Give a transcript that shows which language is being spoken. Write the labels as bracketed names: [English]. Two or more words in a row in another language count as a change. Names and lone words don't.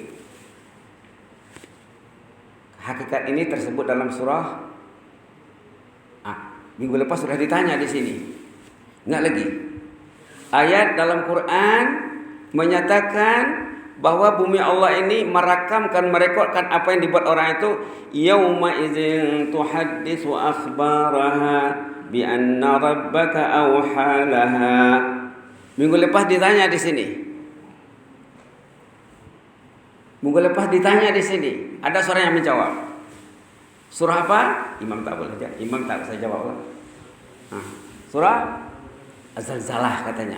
[Malay] Hakikat ini tersebut dalam surah. Minggu lepas sudah ditanya di sini. Ingat lagi. Ayat dalam Quran menyatakan bahwa bumi Allah ini merekodkan apa yang dibuat orang itu. [Arabic] يوم إذ تحدث أخبارها ب أن ربك أوحى لها. [Malay] Minggu lepas ditanya di sini. Ada seorang yang menjawab. Surah apa? Imam tak boleh jawab. Imam tak bisa jawab. Surah Az-Zalzalah katanya.